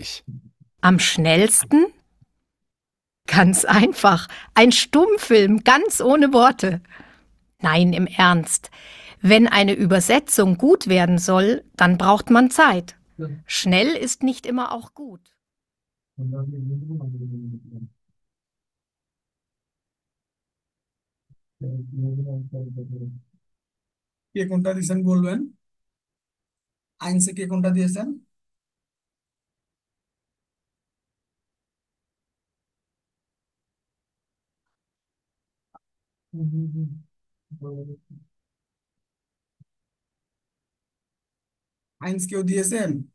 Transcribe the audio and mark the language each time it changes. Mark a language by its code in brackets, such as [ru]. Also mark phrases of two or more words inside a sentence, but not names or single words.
[de] Am schnellsten? Ganz einfach. Ein Stummfilm, ganz ohne Worte. Nein, im Ernst. Wenn eine Übersetzung gut werden soll, dann braucht man Zeit. Schnell ist nicht immer auch gut. [bn] কে কোনটা দিয়েছেন বলবেন, আইনসে কে কোনটা দিয়েছেন? আইনস কেউ দিয়েছেন?